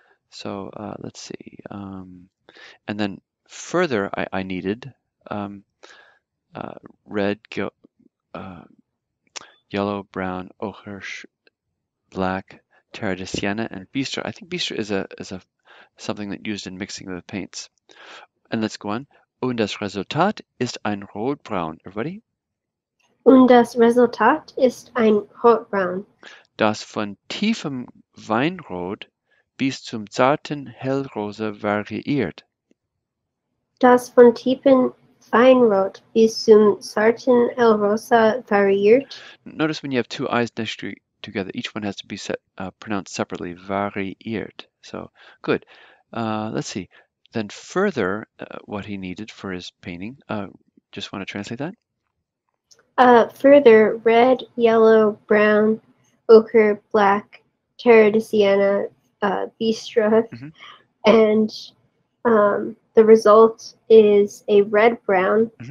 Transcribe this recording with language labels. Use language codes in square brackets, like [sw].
[en] So let's see. And then further, I needed red, yellow, brown, ochre, black, terre de sienna, and bistre. I think bistre is a something that used in mixing the paints. And let's go on. [de] Und das Resultat ist ein rotbraun. [en] Everybody? [de] Und das Resultat ist ein rotbraun. Das von tiefem Weinrot bis zum zarten Hellrosa variiert. Das von tiefem Weinrot bis zum zarten Hellrosa variiert. [en] Notice when you have two I's next to together, each one has to be pronounced separately. Variiert. So good. Let's see. Then further, what he needed for his painting. Just want to translate that. Further, red, yellow, brown, ochre, black, terre de sienna, bistre, and the result is a red-brown